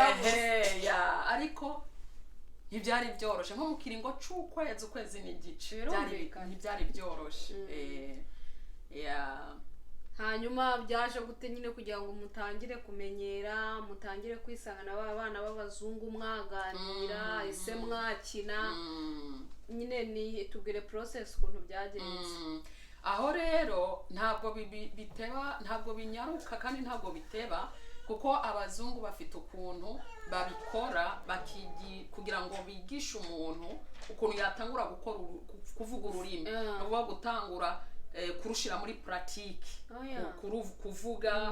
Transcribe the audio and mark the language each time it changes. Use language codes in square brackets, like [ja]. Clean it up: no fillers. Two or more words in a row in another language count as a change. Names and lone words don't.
[rn] ariko ntibyari byoroshe nko mu kiringo c'ukwezi ukwezi n'igice ntibyari byoroshe [rw] hanyuma byaje gute nyine kugira ngo mutangire kumenyera mutangire kwisangana abana b'abazungu mwaganira ese mwakina nyine ni tubwire process ukuntu byagenze aho rero ntabwo biteba ntabwo binyaruka kandi ntabwo biteba kuko abazungu bafite ukuntu babikora kugira ngo bigishe umuntu ukuntu yatangura kuvuga ururimi no gutangura kurushira muri pratique kuvuga